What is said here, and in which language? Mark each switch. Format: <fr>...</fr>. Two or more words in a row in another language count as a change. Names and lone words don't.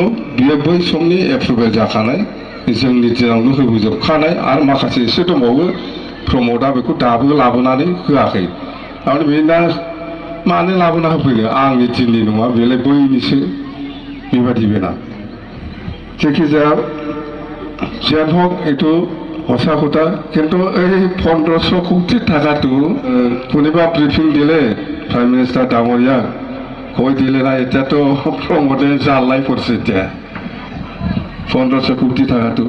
<brx>बियो बै समनि एप्रुभेल जाखानाय जोंनि दिनावनो होबोजोबखानाय आरो माखासे एसे दंबावो प्रमदआ बेखौ दाबो लाबोनानै होआखै आरो बेना मानो लाबोना होफैनो आंनि दिननि नङा बेलाय बैनिसो बेबादि बेना जायखिजाया जियानो हक</brx> <as>এইটো সঁচা কথা কিন্তু এই 1500 কোটি টাকাটো কোনোবা ব্রিফিং দিলে</as> <en>prime minister</en> <as>ডাঙৰীয়া কৈ দিলে না এতিয়াতো প্ৰমদে জালাই পৰিছে এতিয়া 1500 কোটি টাকাটো</as>